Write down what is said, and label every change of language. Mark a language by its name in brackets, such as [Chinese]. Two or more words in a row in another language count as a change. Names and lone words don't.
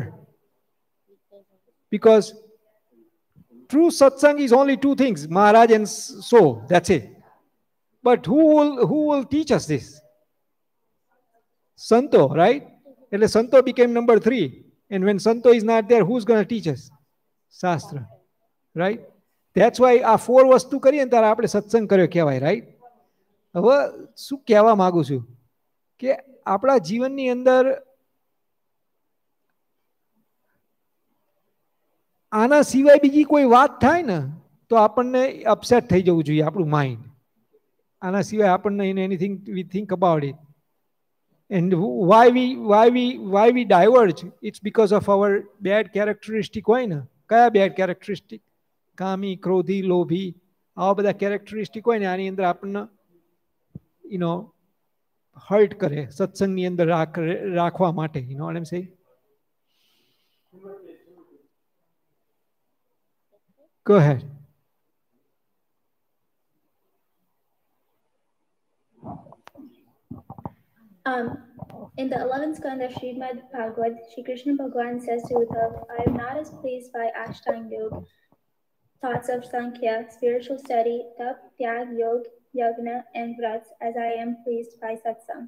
[English] Because true satsang is only two things, Maharaj and so, that's it. But who will teach us this? Santo, right? And Santo became number 3. And when Santo is not there, who's going to teach us? Shastra, right? That's why [Gujarati] આ 4 વસ્તુ કરીએ ને ત્યારે આપણે સત્સંગ કર્યો કહેવાય, રાઈટ? હવે શું કહેવા માંગુ છું કે આપણા જીવનની અંદર આના સિવાય બીજી કોઈ વાત થાય ને તો આપણને અપસેટ થઈ જવું જોઈએ આપણું માઇન્ડ. આના સિવાય આપણને [English] anything we think about it. And why we diverge? It's because of our bad characteristic [Gujarati] હોય ને. કયા [English] bad characteristic? [Gujarati] કામી, ક્રોધી, લોભી, આવા બધા characteristic હોય ને આની અંદર આપણને hurt કરે સત્સંગની અંદર રાખવા માટે. [English] You know what I'm saying? Go ahead. In the 11th skanda of Srimad Bhagavad, Shri Krishna Bhagavan says to Uddhav, I am not as pleased by Ashtanga Yoga, thoughts of Sankhya, spiritual study, Tap, Tyag, Yoga, Yagna, and Vrats, as I am pleased by Satsang.